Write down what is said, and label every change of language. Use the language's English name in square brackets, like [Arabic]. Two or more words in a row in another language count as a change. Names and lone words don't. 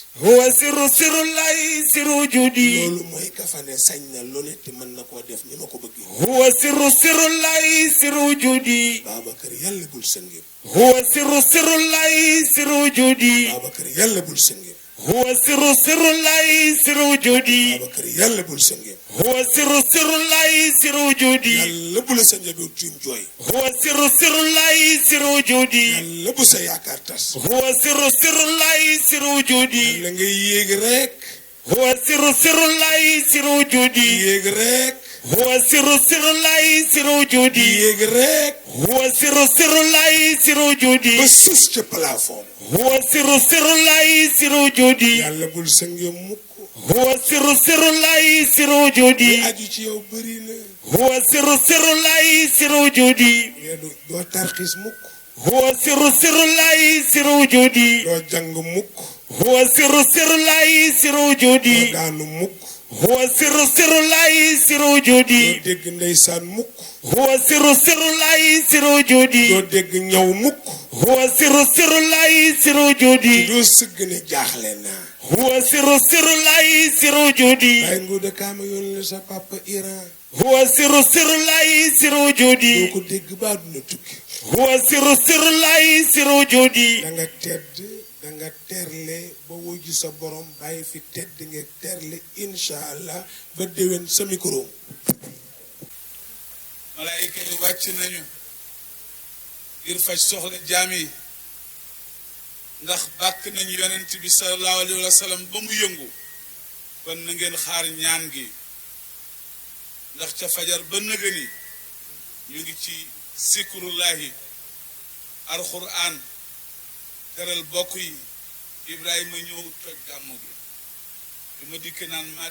[Arabic] هو سر الله سر وجودي [Wolof] loolu mooy kafane sañ na lu ne te mën na koo def ni ma ko bëggee [Arabic] هو سر الله سر وجودي [Wolof] Babacar yàlla bul sëngéem [Arabic] هو سر الله سر وجودي [Wolof] Babacar yàlla bul sëngéem [Arabic] هو سر الله سر وجودي [Wolof] Babacar yàlla bul sëngéem [Arabic] هو سر الله سر وجودي [Wolof] yàlla bu la sa njaboot tiim jooy [Arabic] هو سر الله سر وجودي [Wolof] yàlla bu sa yaakaar tas [Arabic] هو سر الله سر وجودي [Wolof] yàlla ngay yéeg rek [Arabic] هو سر الله سر وجودي [Wolof] yéeg rek [Arabic] هو سر الله سر وجودي [Wolof] yéeg rek [Arabic] هو سر الله سر وجودي [Wolof] ba sës ca plafond [Arabic] هو سر الله سر وجودي [Wolof] yàlla bul sënge mukk [Arabic] هو سر الله سر وجودي [Wolof] aju ci yow bëri na [Arabic] هو سر الله سر وجودي [Wolof] doo tarxiis mukk [Arabic] هو سر الله سر وجودي [Wolof] doo jàng mukk [Arabic] هو سر الله سر وجودي [Wolof] doo daanu mukk [Arabic] هو سر الله سر وجودي [Wolof] doo dégg ndeysaan mukk [Arabic] هو سر الله سر وجودي [Wolof] doo dégg ñaw mukk [Arabic] هو سر الله سر وجودي [Wolof] doo sëgg ne jaaxle naa [Arabic] هو سر الله سر وجودي [Wolof] waaye nguuda kaama yónni sa papa Iran [Arabic] هو سر الله سر [Wolof] doo [Arabic] وجودي [Wolof] ko dégg ba àdduna tukki [Arabic] هو سر الله سر وجودي [Wolof] da nga tedd da nga terle ba wuji sa borom bàyyi fi tedd nga terle [Arabic] إن شاء الله [Wolof] ba déwén sa micro. malaayika yi wàcc nañu ngir faj soxla jaam yi ndax bàkk nañu yonent bi [Arabic] صلى الله عليه وسلم [Wolof] ba mu yëngu kon na ngeen xaar ñaan gi ndax ca fajar ba nëgëni ñu ngi ci [Arabic] ذكر الله القرآن [Wolof] teral bokk yi Ibrahima ñëw toj gàmmu gi bi ma dikk naan maa